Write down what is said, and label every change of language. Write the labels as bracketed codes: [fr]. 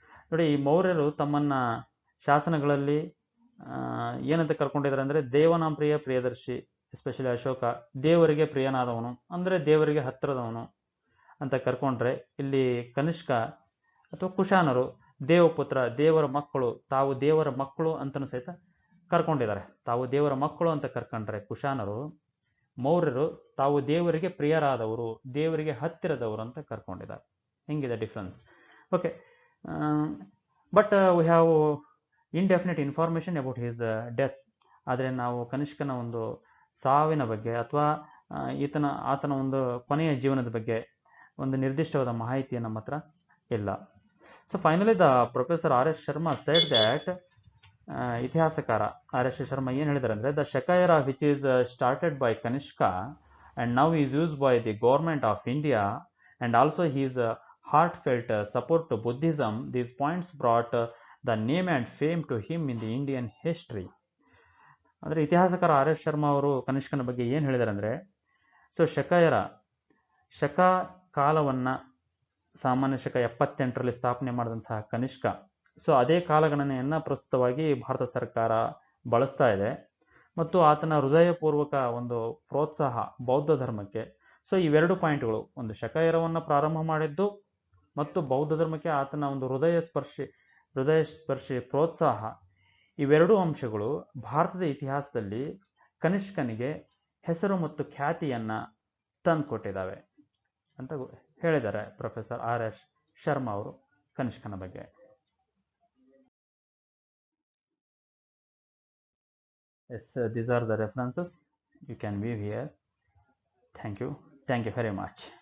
[kn] ನೋಡಿ, ಈ ಮೌರ್ಯರು ತಮ್ಮನ್ನು ಶಾಸನಗಳಲ್ಲಿ ಏನಂತ ಕರ್ಕೊಂಡಿದ್ದಾರೆ ಅಂದರೆ ದೇವನಾಂ ಪ್ರಿಯದರ್ಶಿ, ಎಸ್ಪೆಷಲಿ ಅಶೋಕ, ದೇವರಿಗೆ ಪ್ರಿಯನಾದವನು ಅಂದರೆ ದೇವರಿಗೆ ಹತ್ತಿರದವನು ಅಂತ ಕರ್ಕೊಂಡ್ರೆ, ಇಲ್ಲಿ ಕನಿಷ್ಕ ಅಥವಾ ಕುಶಾನರು ದೇವಪುತ್ರ, ದೇವರ ಮಕ್ಕಳು, ತಾವು ದೇವರ ಮಕ್ಕಳು ಅಂತಲೂ ಸಹಿತ ಕರ್ಕೊಂಡಿದ್ದಾರೆ. ತಾವು ದೇವರ ಮಕ್ಕಳು ಅಂತ ಕರ್ಕೊಂಡ್ರೆ ಕುಶಾನರು, ಮೌರ್ಯರು ತಾವು ದೇವರಿಗೆ ಪ್ರಿಯರಾದವರು, ದೇವರಿಗೆ ಹತ್ತಿರದವರು ಅಂತ ಕರ್ಕೊಂಡಿದ್ದಾರೆ. ಹಿಂಗಿದೆ difference. [en] Okay, but we have indefinite information about his death. [kn] ಆದರೆ ನಾವು ಕನಿಷ್ಕನ ಒಂದು ಸಾವಿನ ಬಗ್ಗೆ ಅಥವಾ ಆತನ ಒಂದು ಕೊನೆಯ ಜೀವನದ ಬಗ್ಗೆ ಒಂದು ನಿರ್ದಿಷ್ಟವಾದ ಮಾಹಿತಿ ನಮ್ಮ ಹತ್ರ ಇಲ್ಲ. [en] so finally the professor R S Sharma said that, [kn] ಇತಿಹಾಸಕಾರ ಆರ್ ಎಸ್ ಶರ್ಮಾ ಏನು ಹೇಳಿದ್ದಾರೆ ಅಂದರೆ, [en] The Shaka era which is started by Kanishka and now is used by the government of India and also his heartfelt support to Buddhism, these points brought the name and fame to him in the Indian history. [kn] ಅಂದರೆ ಇತಿಹಾಸಕಾರ R S Sharma ಅವರು ಕನಿಷ್ಕನ ಬಗ್ಗೆ ಏನು ಹೇಳಿದ್ದಾರೆ ಅಂದರೆ, so ಶಕ ಕಾಲವನ್ನು ಸಾಮಾನ್ಯ ಶಕ 78ರಲ್ಲಿ ಸ್ಥಾಪನೆ ಮಾಡಿದಂತಹ ಕನಿಷ್ಕ, ಸೊ ಅದೇ ಕಾಲಗಣನೆಯನ್ನು ಪ್ರಸ್ತುತವಾಗಿ ಭಾರತ ಸರ್ಕಾರ ಬಳಸ್ತಾ ಇದೆ. ಮತ್ತು ಆತನ ಹೃದಯಪೂರ್ವಕ ಒಂದು ಪ್ರೋತ್ಸಾಹ ಬೌದ್ಧ ಧರ್ಮಕ್ಕೆ. ಸೊ ಇವೆರಡು ಪಾಯಿಂಟ್ಗಳು, ಒಂದು ಶಕ ಎರವನ್ನು ಪ್ರಾರಂಭ ಮಾಡಿದ್ದು ಮತ್ತು ಬೌದ್ಧ ಧರ್ಮಕ್ಕೆ ಆತನ ಒಂದು ಹೃದಯ ಸ್ಪರ್ಶಿ ಪ್ರೋತ್ಸಾಹ, ಇವೆರಡೂ ಅಂಶಗಳು ಭಾರತದ ಇತಿಹಾಸದಲ್ಲಿ ಕನಿಷ್ಕನಿಗೆ ಹೆಸರು ಮತ್ತು ಖ್ಯಾತಿಯನ್ನು ತಂದುಕೊಟ್ಟಿದ್ದಾವೆ ಅಂತ ಹೇಳಿದ್ದಾರೆ ಪ್ರೊಫೆಸರ್ ಆರ್ ಎಸ್ ಶರ್ಮಾ ಅವರು ಕನಿಷ್ಕನ ಬಗ್ಗೆ. [en] Yes, these are the references you can view here. Thank you very much.